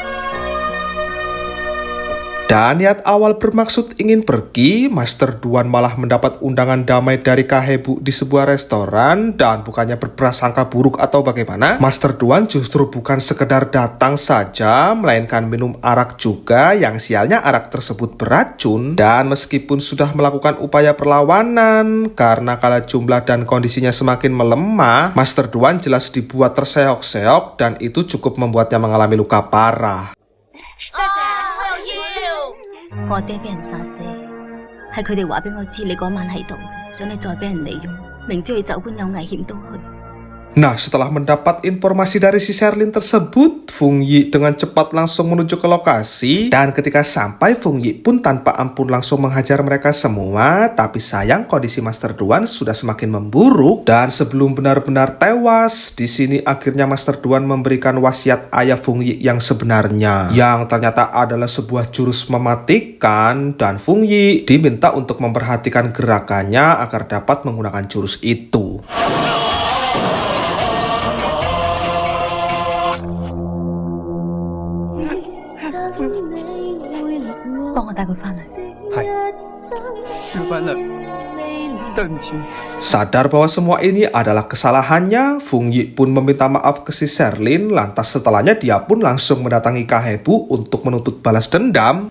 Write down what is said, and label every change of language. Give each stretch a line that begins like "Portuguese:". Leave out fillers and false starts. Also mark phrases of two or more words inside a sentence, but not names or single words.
Indonesian: Dan niat awal bermaksud ingin pergi, Master Duan malah mendapat undangan damai dari Kahebu di sebuah restoran dan bukannya berprasangka buruk atau bagaimana, Master Duan justru bukan sekedar datang saja, melainkan minum arak juga yang sialnya arak tersebut beracun. Dan meskipun sudah melakukan upaya perlawanan, karena kala jumlah dan kondisinya semakin melemah, Master Duan jelas dibuat terseok-seok dan itu cukup membuatnya mengalami luka parah.
Cantonese: 我爹俾人殺死，係佢哋話俾我知你嗰晚喺度，想你再俾人利用，明知佢酒館有危險都去。
Indonesian: Nah, setelah mendapat informasi dari si Sherlyn tersebut, Fung Yi dengan cepat langsung menuju ke lokasi. Dan ketika sampai, Fung Yi pun tanpa ampun langsung menghajar mereka semua. Tapi sayang kondisi Master Duan sudah semakin memburuk. Dan sebelum benar-benar tewas, di sini akhirnya Master Duan memberikan wasiat ayah Fung Yi yang sebenarnya. Yang ternyata adalah sebuah jurus mematikan. Dan Fung Yi diminta untuk memperhatikan gerakannya agar dapat menggunakan jurus itu.
Cantonese: 幫我帶佢翻嚟。係，要翻嚟，對唔住。
Indonesian: Sadar bahwa semua ini adalah kesalahannya, Fung Yi pun meminta maaf ke si Sherlyn. Lantas setelahnya dia pun langsung mendatangi Kahebu untuk menuntut balas dendam.